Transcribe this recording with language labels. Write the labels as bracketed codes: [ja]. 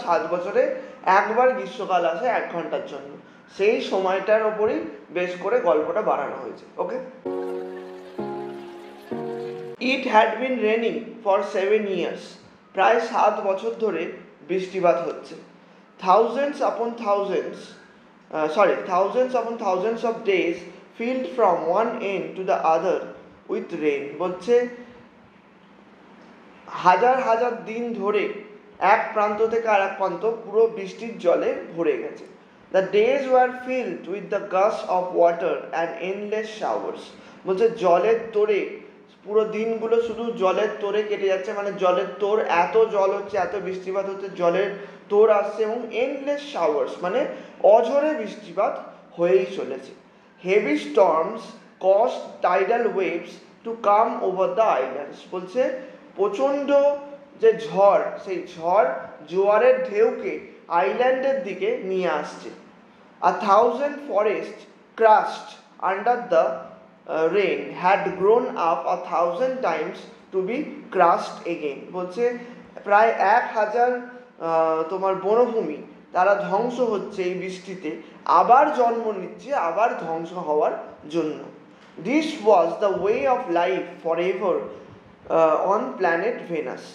[bn] 7 বছরে একবার গ্রীষ্মকাল আসে 1 ঘন্টার জন্য। সেই সময়টার ওপরই বেস করে গল্পটা বানানো হয়েছে। ওকে? [en] it had been raining for 7 years, [bn] প্রায় 7 বছর ধরে বৃষ্টিপাত হচ্ছে। [en] Thousands upon thousands thousands upon thousands of days filled from one end to the other with rain. [bn] বলছে হাজার হাজার দিন ধরে এক প্রান্ত থেকে আর এক প্রান্ত পুরো বৃষ্টির জলে ভরে গেছে। [en] The days were filled with the gush of water and endless showers. [bn] বলছে জলের তোড়ে পুরো দিনগুলো শুধু জলের তোড়ে কেটে যাচ্ছে, মানে জলের তোড়, এত জল হচ্ছে, এত বৃষ্টিপাত হচ্ছে, জলের তোড় আসছে, এবং [en] endless showers [bn] মানে অঝরে বৃষ্টিপাত হয়েই চলেছে। [en] Heavy storms cause tidal waves to come over the islands. [bn] বলছে প্রচণ্ড যে ঝড়, সেই ঝড় জোয়ারের ঢেউকে আইল্যান্ডের দিকে নিয়ে আসছে। [en] A thousand forests crushed under the rain had grown up 1,000 times to be crushed again. [bn] বলছে প্রায় 1000 তোমার বনভূমি তারা ধ্বংস হচ্ছে এই বৃষ্টিতে, আবার জন্ম নিচ্ছে, আবার ধ্বংস হওয়ার জন্য। [en] This was the way of life for ever on planet Venus.